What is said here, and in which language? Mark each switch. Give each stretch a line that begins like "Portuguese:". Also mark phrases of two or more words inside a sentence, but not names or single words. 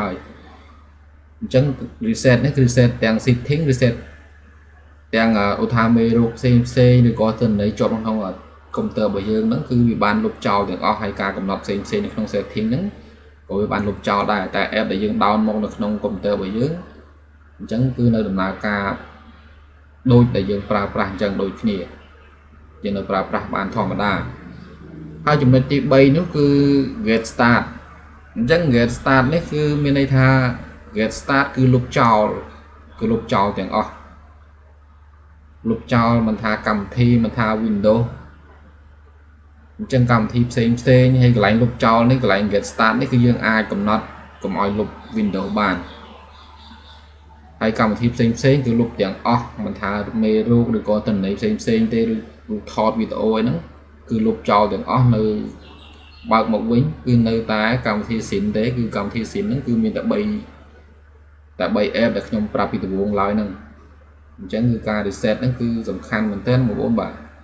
Khmer: ហើយអញ្ចឹង reset នេះគឺ reset ទាំង setting reset ទាំងឧទាហរណ៍មេរោគផ្សេងឬក៏ទិន្នន័យជាប់ក្នុងកុំព្យូទ័ររបស់យើងហ្នឹងគឺវាបានលុបចោលទាំងអស់ហើយការកំណត់ផ្សេងនៅក្នុង setting ហ្នឹងក៏វាបានលុបចោលដែរតែ app ដែលយើង down មកនៅក្នុងកុំព្យូទ័ររបស់យើងអញ្ចឹងគឺនៅដំណើរការដូចដែលយើងប្រើប្រាស់អញ្ចឹងដូចគ្នាយើងនៅប្រើប្រាស់បានធម្មតាហើយចំណុចទី3នោះគឺ
English: get start
Khmer: អញ្ចឹង
English: get start
Khmer: នេះគឺមានន័យថា
English: get start
Khmer: គឺលុបចោលទាំងអស់លុបចោលមិនថាកម្មវិធីមិនថា Windows អញ្ចឹងកម្មវិធីផ្សេងហើយក ន្លែងលុបចោលនេះកន្លែង
English: get start
Khmer: នេះគឺយើងអាចកំណត់កុំឲ្យលុប Windows បានហើយកម្មវិធីផ្សេងគឺលុបទាំងអស់មិនថាមេរោគឬក៏ទិន្នន័យផ្សេងទេឬថតវីដេអូអីហ្នឹងគឺលុបចោលទាំងអស់នៅបើកមកវិញគឺនៅតែកម្មវិធី SIM ទេគឺកម្មវិធី SIM ហ្នឹងគឺមានតែ3 app ដែលខ្ញុំប្រាប់ពីដំបូងឡើយហ្នឹងអញ្ចឹងគឺការ reset ហ្នឹងគឺសំខាន់មែនទែនបងប្អូនបាទ